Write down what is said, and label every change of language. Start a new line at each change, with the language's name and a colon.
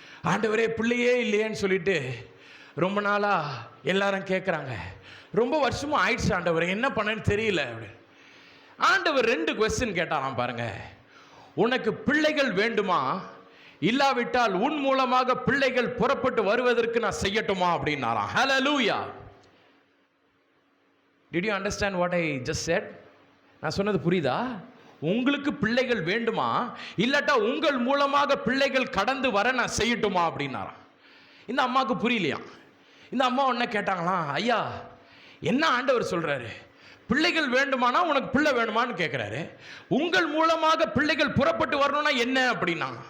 Tamil: ஆண்டவரே பிள்ளையே இல்லையேன்னு சொல்லிட்டு ரொம்ப நாளா எல்லாரும் கேட்குறாங்க. ரொம்ப வருஷமும் ஆயிடுச்சு ஆண்டவரே, என்ன பண்ணேன்னு தெரியல அப்படி. ஆண்டவர் 2 கொஸ்டின் கேட்டாராம். பாருங்க, உனக்கு பிள்ளைகள் வேண்டுமா, இல்லாவிட்டால் உன் மூலமாக பிள்ளைகள் புறப்பட்டு வருவதற்கு நான் செய்யட்டுமா அப்படின்னாராம். ஹல்லேலூயா.
English: Did you understand what I just said?
Tamil: நான் சொன்னது புரியுதா? உங்களுக்கு பிள்ளைகள் வேண்டுமா, இல்லாட்டா உங்கள் மூலமாக பிள்ளைகள் கடந்து வர நான் செய்யட்டுமா அப்படின்னாராம். இந்த அம்மாவுக்கு புரியலையா. இந்த அம்மா உடனே கேட்டாங்களாம், ஐயா என்ன ஆண்டவர் சொல்றாரு? பிள்ளைகள் வேண்டுமானா உனக்கு பிள்ளை வேணுமான்னு கேட்கிறாரு. உங்கள் மூலமாக பிள்ளைகள் புறப்பட்டு வரணும்னா என்ன அப்படின்னா.